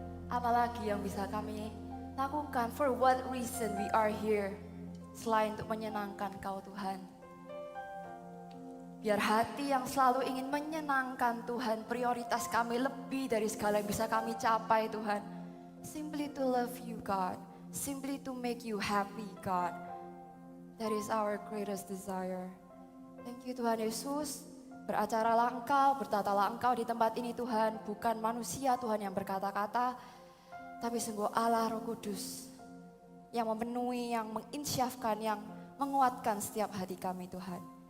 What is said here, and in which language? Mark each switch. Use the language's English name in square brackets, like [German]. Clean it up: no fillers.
[Indonesian] Apalagi yang bisa kami lakukan? [English] For what reason we are here? [Indonesian] Selain untuk menyenangkan Engkau Tuhan. Biar hati yang selalu ingin menyenangkan Tuhan, prioritas kami lebih dari segala yang bisa kami capai Tuhan. [English] Simply to love you God, simply to make you happy God. That is our greatest desire. Thank you [Indonesian] Tuhan Yesus, beracaralah Engkau, bertatalah Engkau di tempat ini Tuhan. Bukan manusia Tuhan yang berkata-kata, tapi sungguh Allah Roh Kudus yang memenuhi, yang menginsyafkan, yang menguatkan setiap hati kami Tuhan.